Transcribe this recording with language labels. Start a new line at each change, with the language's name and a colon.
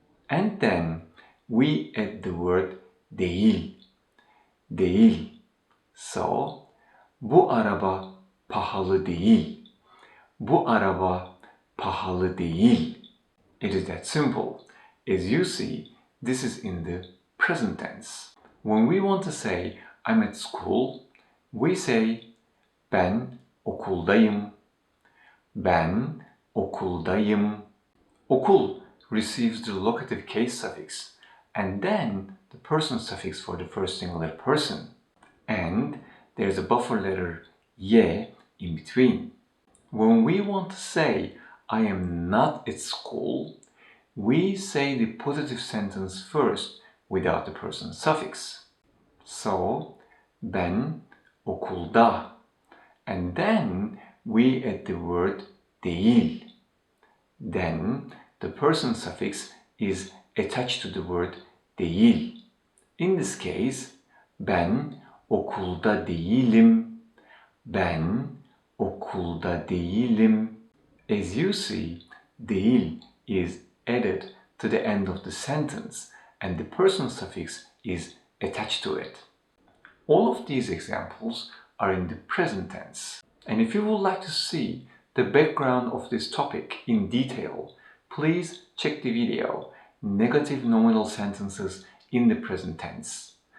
English: And then we add the word değil. Değil.
Turkish: So, bu araba pahalı değil. Bu araba pahalı değil. It is that simple.
English: As you see, this is in the present tense. When we want to say I'm at school, we say ben okuldayım. Ben okuldayım. Okul receives the locative case suffix and then the person suffix for the first singular person. And there's a buffer letter ye in between. When we want to say I am not at school, we say the positive sentence first without the person suffix.
Turkish: So, ben okulda.
English: And then we add the word değil. Then the person suffix is attached to the word değil.
Turkish: In this case, ben okulda değilim. Ben okulda değilim.
English: As you see, değil is added to the end of the sentence and the person suffix is attached to it. All of these examples are in the present tense. And if you would like to see the background of this topic in detail, please check the video, Negative Nominal Sentences in the Present Tense.